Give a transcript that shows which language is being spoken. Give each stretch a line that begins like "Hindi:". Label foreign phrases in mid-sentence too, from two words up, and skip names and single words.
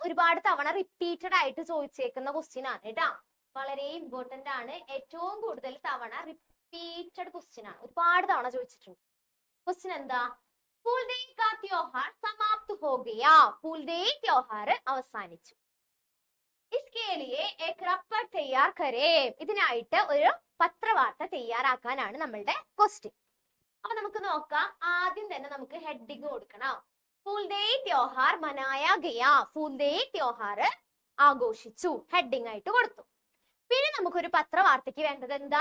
Malayalam: ഒരുപാട് തവണ റിപ്പീറ്റഡ് ആയിട്ട് ചോദിച്ചേക്കുന്ന ക്വസ്റ്റ്യൻ ആണ് കേട്ടോ. വളരെ ഇമ്പോർട്ടന്റ് ആണ്. ഏറ്റവും കൂടുതൽ തവണ
English: repeated question
Malayalam: ആണ്. ഒരുപാട് തവണ ചോദിച്ചിട്ടുണ്ട്. ക്വസ്റ്റ്യൻ എന്താ?
Hindi: फूलदेई का त्योहार समाप्त हो गया.
Malayalam: ഫൂൽദേയ് ത്യോഹാർ അവസാനിച്ചു.
Hindi: इसके लिए एक रपर तैयार करें.
Malayalam: ഇതിനായിട്ട് ഒരു പത്രവാർത്ത തയ്യാറാക്കാനാണ് നമ്മളുടെ ക്വസ്റ്റ്യൻ. അപ്പൊ നമുക്ക് നോക്കാം. ആദ്യം തന്നെ നമുക്ക് ഹെഡിങ് കൊടുക്കണം.
Hindi: फूलदेई त्योहार मनाया गया.
Malayalam: ഫൂൽദേയ് ത്യോഹാർ ആഘോഷിച്ചു ഹെഡിങ് ആയിട്ട് കൊടുത്തു. പിന്നെ നമുക്കൊരു പത്രവാർത്തയ്ക്ക് വേണ്ടത് എന്താ?